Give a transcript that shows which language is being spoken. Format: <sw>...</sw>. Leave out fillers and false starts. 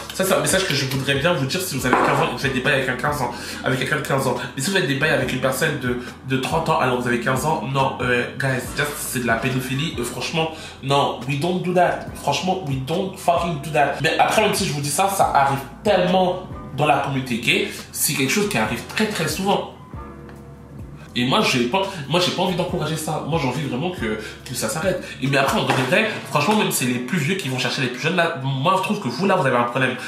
<fr>Ça, c'est un message que je voudrais bien vous dire si vous avez 15 ans et que vous faites des bails avec quelqu'un de 15 ans. Mais si vous faites des bails avec une personne de 30 ans alors que vous avez 15 ans, non, guys, c'est de la pédophilie. Franchement, non,</fr> <en>we don't do that.</en> <fr>Franchement,</fr> <en>we don't fucking do that.</en> <fr>Mais après, même si je vous dis ça, ça arrive tellement dans la communauté gay, c'est quelque chose qui arrive très très souvent. Et moi, j'ai pas envie d'encourager ça. Moi, j'ai envie vraiment que ça s'arrête. Et mais après, on devrait, franchement, même c'est les plus vieux qui vont chercher les plus jeunes. Là, moi, je trouve que vous, là, vous avez un problème.</fr>